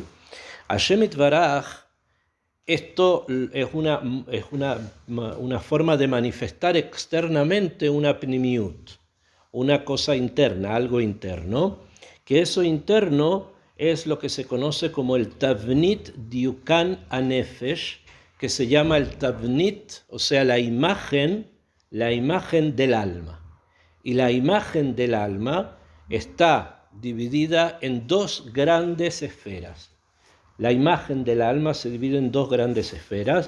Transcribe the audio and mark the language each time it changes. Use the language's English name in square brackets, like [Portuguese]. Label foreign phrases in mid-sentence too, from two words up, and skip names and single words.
[Hebrew] השם יתברך, [Spanish] esto es una forma de manifestar externamente una pnimiut, una cosa interna, algo interno, que eso interno es lo que se conoce como el [Hebrew] תבנית דיוקן הנפש, [Spanish] que se llama el tavnit, o sea, la imagen del alma. Y la imagen del alma está dividida en dos grandes esferas. La imagen del alma se divide en dos grandes esferas.